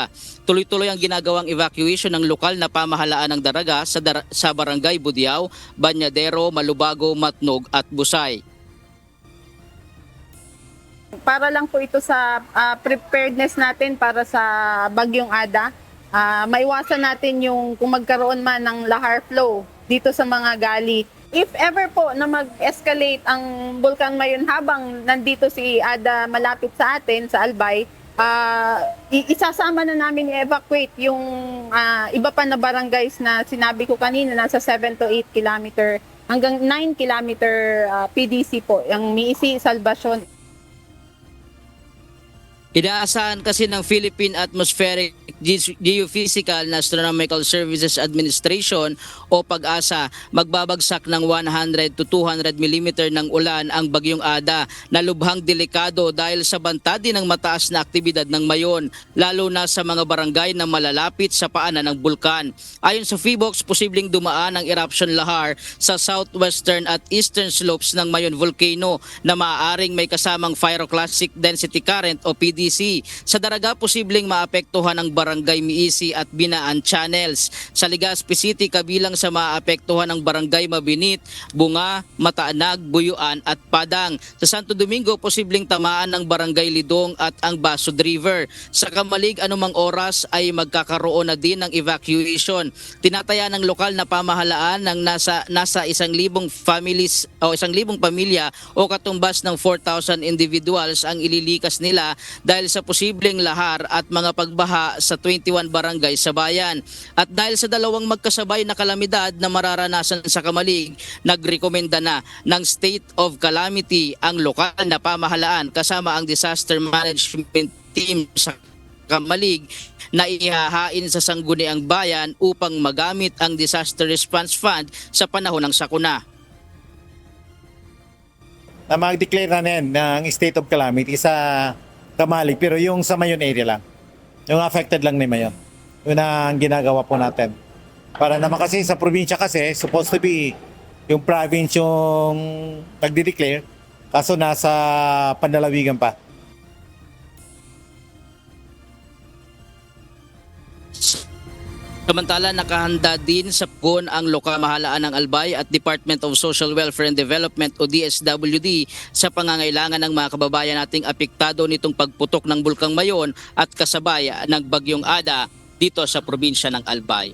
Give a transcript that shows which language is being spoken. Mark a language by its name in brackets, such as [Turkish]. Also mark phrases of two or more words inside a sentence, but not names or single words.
[Filipino] Tuloy-tuloy ang ginagawang evacuation ng lokal na pamahalaan ng Daraga sa barangay Budiaw, Banyadero, Malubago, Matnog at Busay. Para lang po ito sa preparedness natin para sa Bagyong Ada. Maiwasan natin yung kung magkaroon man ng [English] lahar flow [Filipino] dito sa mga gali. [English] If ever [Filipino] po na mag-escalate ang Bulkang Mayon habang nandito si Ada malapit sa atin, sa Albay, isasama na namin i-evacuate yung iba pa na barangays na sinabi ko kanina, nasa [English] 7 to 8 kilometer [Filipino] hanggang 9 kilometer PDC po, yung Miisi, Salvacion. Inaasahan kasi ng Philippine Atmospheric Geophysical and Astronomical Services Administration o PAGASA magbabagsak ng [English] 100 to 200 mm [Filipino] ng ulan ang Bagyong Ada na lubhang delikado dahil sa banta din ng mataas na aktibidad ng Mayon, lalo na sa mga barangay na malalapit sa paanan ng bulkan. Ayon sa PHIVOX, posibleng dumaan ang [English] eruption lahar [Filipino] sa southwestern at [English] eastern slopes [Filipino] ng Mayon Volcano na maaaring may kasamang [English] pyroclastic density current [Filipino] o PDC. Sa Daraga, posibleng maapektuhan ang barangay Miisi at Binaan Channels. Sa Legazpi City, kabilang sa maapektuhan ang barangay Mabinit, Bunga, Mataanag, Buyuan at Padang. Sa Santo Domingo, posibleng tamaan ng barangay Lidong at ang Basud River. Sa Kamalig, anumang oras ay magkakaroon na din ng evacuation. Tinataya ng lokal na pamahalaan ng nasa 1,000 families o 1,000 pamilya o katumbas ng 4,000 individuals ang ililikas nila dahil sa posibleng lahar at mga pagbaha sa 21 barangay sa bayan. At dahil sa dalawang magkasabay na kalamidad na mararanasan sa Kamalig, nagrekomenda na ng [English] state of calamity [Filipino] ang lokal na pamahalaan kasama ang [English] disaster management team [Filipino] sa Kamalig na ihahain sa sangguniang bayan upang magamit ang [English] disaster response fund [Filipino] sa panahon ng sakuna. Na mag-declare na yan ng [English] state of calamity [Filipino] sa Kamalig, pero yung sa Mayon area lang. Yung affected lang ni Mayon. Yun ang ginagawa po natin. Para naman kasi sa probinsya kasi, [English] supposed to be [Filipino] yung province yung nagdi-declare, kaso nasa panlalawigan pa. Samantala, nakahanda din sa PUN ang lokal mahalaan ng Albay at Department of Social Welfare and Development o DSWD sa pangangailangan ng mga kababayan nating apektado nitong pagputok ng Bulkang Mayon at kasabay ng Bagyong Ada dito sa probinsya ng Albay.